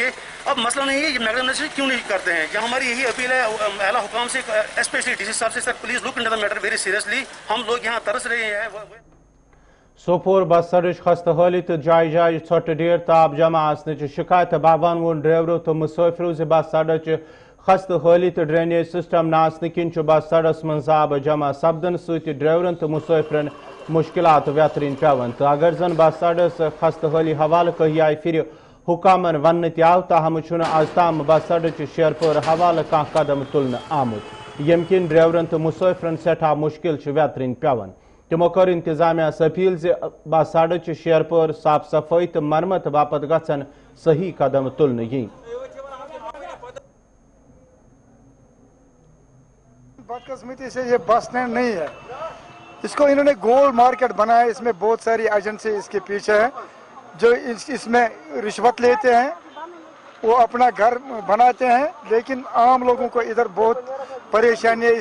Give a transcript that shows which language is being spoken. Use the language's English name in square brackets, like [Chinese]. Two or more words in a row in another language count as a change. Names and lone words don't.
[Hindi] अब मसला नहीं है ये मैग्डम से क्यों नहीं करते हैं। यहाँ हमारी यही अपील है आला हुकाम से, स्पेशली डीसी साहब से, [English] Sir please look into the matter very seriously. [Hindi] हम लोग यहाँ तरस रहे हैं। [Kashmiri] सोपोर बस सड़क खस्त हाली तो जाय जाय छोट ढेर ताब जमा आसने शिकायत बाबान वोन ड्राइवरों तो मुसाफिरों से बस सड़क खस्त हाली तो [English] drainage system [Kashmiri] न आसने किन बस सड़क मज आब जमा सपदन सत ड्राइवरन तो मुसाफिरन मुश्किलात व्यतरीन पेवन। तो अगर जन बस सड़क खस्त हाली हवाल कही आय फिर हुकामन वन तव ताहम आज ताम बस सड़क शेरपुर हवाल कह कदम तुलन आमुत यम किन ड्राइवरन तो मुसाफिरन सठा मुश्किल व्यतरीन पेवन। तमो कर इंतजामिया अपील बस सड़क शेरपुर साफ सफाई तो मरम्मत बापत गन सही कदम तुलन यी। [Hindi] बदकिस्मती से ये बस स्टैंड नहीं है, इसको इन्होंने गोल मार्केट बनाया। इसमें बहुत सारी एजेंसी इसके पीछे है जो इसमें रिश्वत लेते हैं, वो अपना घर बनाते हैं, लेकिन आम लोगों को इधर बहुत परेशानी है।